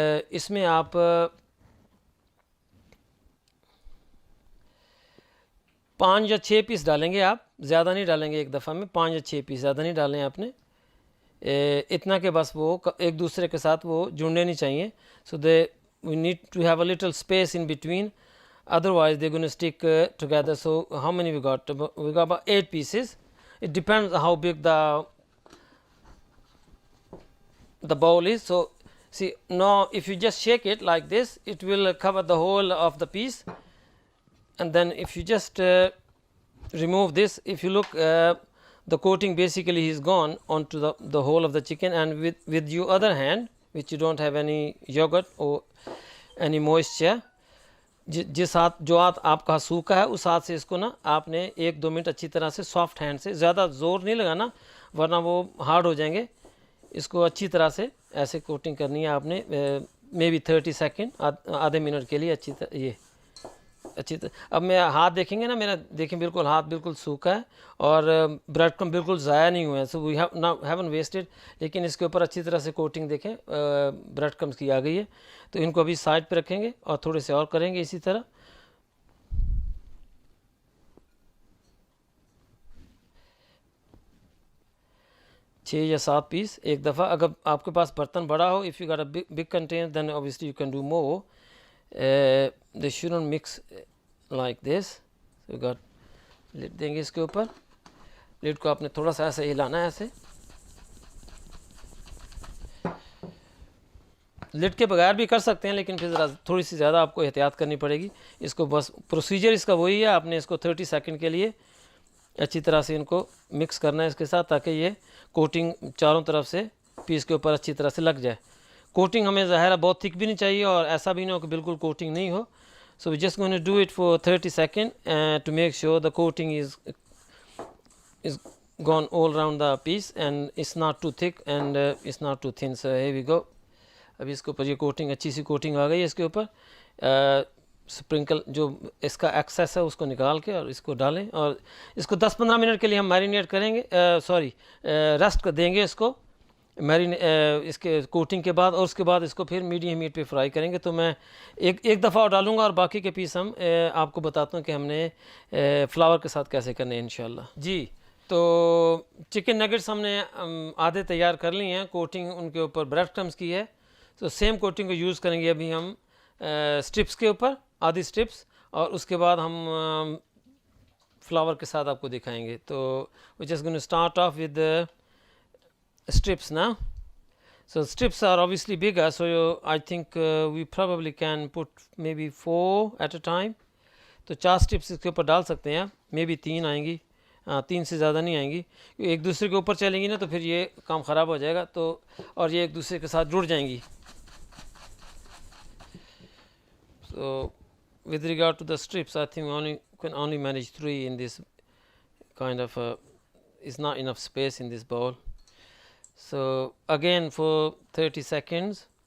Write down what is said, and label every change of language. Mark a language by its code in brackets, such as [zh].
[ur] اس میں آپ 5 یا 6 پیس ڈالیں گے, آپ زیادہ نہیں ڈالیں گے ایک دفعہ میں, 5 یا 6 پیس زیادہ نہیں ڈالیں آپ نے. اتنا کہ بس وہ ایک دوسرے کے ساتھ وہ جڑنے نہیں چاہیے. [en] So we need to have a little space in between, otherwise they're going to stick together. So how many we got? We got about 8 pieces. It depends how big the bowl is. So see, now if you just shake it like this, it will cover the whole of the piece. And then if you just remove this, if you look, the coating basically is gone onto the whole of the chicken. And with your other hand, which you don't have any yogurt or any moisture, [ur] جس ہاتھ جو ہاتھ آپ کا سوکھا ہے اس ہاتھ سے اس کو نا آپ نے 1-2 منٹ اچھی طرح سے سافٹ ہینڈ سے, زیادہ زور نہیں لگانا ورنہ وہ ہارڈ ہو جائیں گے. اس کو اچھی طرح سے ایسے کوٹنگ کرنی ہے آپ نے, مے بی 30 سیکنڈ, آدھے منٹ کے لیے اچھی طرح. یہ اچھی طرح اب میں ہاتھ دیکھیں گے نا میرا, دیکھیں بالکل ہاتھ بالکل سوکھا ہے اور بریڈ کرم بالکل ضائع نہیں ہوئے ہیں. [en] So we haven't wasted. [ur] لیکن اس کے اوپر اچھی طرح سے کوٹنگ دیکھیں بریڈ کرمز کی آ گئی ہے. تو ان کو ابھی سائڈ پہ رکھیں گے اور تھوڑے سے اور کریں گے اسی طرح. چھ یا 7 پیس ایک دفعہ. اگر آپ کے پاس برتن بڑا ہو, [en] If you got a big container, then obviously you can do more. They shouldn't mix like this. So you got [ur] lid دیں گے اس کے اوپر. لڈ کو آپ نے تھوڑا سا ایسے ہلانا ہے, ایسے لڈ کے بغیر بھی کر سکتے ہیں لیکن پھر ذرا تھوڑی سی زیادہ آپ کو احتیاط کرنی پڑے گی. اس کو بس پروسیجر اس کا وہی ہے, آپ نے اس کو 30 سیکنڈ کے لیے اچھی طرح سے ان کو مکس کرنا ہے اس کے ساتھ, تاکہ یہ کوٹنگ چاروں طرف سے پیس کے اوپر اچھی طرح سے لگ جائے. کوٹنگ ہمیں ظاہر ہے بہت تھک بھی نہیں چاہیے اور ایسا بھی نہیں ہو کہ بالکل کوٹنگ نہیں ہو. [en] So we just going to do it for 30 second to make sure the coating is gone all around the piece and it's not too thick and it's not too thin. So here we go. [ur] ابھی اس کے اوپر یہ coating, اچھی سی coating آ گئی ہے اس کے اوپر. سپرنکل جو اس کا ایکسیس ہے اس کو نکال کے اور اس کو ڈالیں اور اس کو 10-15 منٹ کے لیے ہم میرینیٹ کریں گے, ریسٹ دیں گے اس کو اس کے کوٹنگ کے بعد, اور اس کے بعد اس کو پھر میڈیم ہیٹ پہ فرائی کریں گے. تو میں ایک دفعہ اور ڈالوں گا اور باقی کے پیس ہم آپ کو بتاتا ہوں کہ ہم نے فلاور کے ساتھ کیسے کرنے ہیں انشاءاللہ. جی تو چکن نگٹس ہم نے آدھے تیار کر لی ہیں, کوٹنگ ان کے اوپر بریڈ کرمز کی ہے. تو سیم کوٹنگ کو یوز کریں گے ابھی ہم اسٹرپس کے اوپر, آدھی اسٹرپس, اور اس کے بعد ہم فلاور کے ساتھ آپ کو دکھائیں گے. [en] تو we just going to start off with strips now. So strips are obviously bigger, so I think we probably can put maybe 4 at a time. [ur] تو 4 strips اس کے اوپر ڈال سکتے ہیں, مے بی 3 آئیں گی, 3 سے زیادہ نہیں آئیں گی. ایک دوسرے کے اوپر چلیں گی نا تو پھر یہ کام خراب ہو جائے گا, تو اور یہ ایک دوسرے کے ساتھ جڑ جائیں گی. [en] So with regard to the strips, I think can only manage 3 in this kind of is not enough space in this bowl. So again for 30 seconds.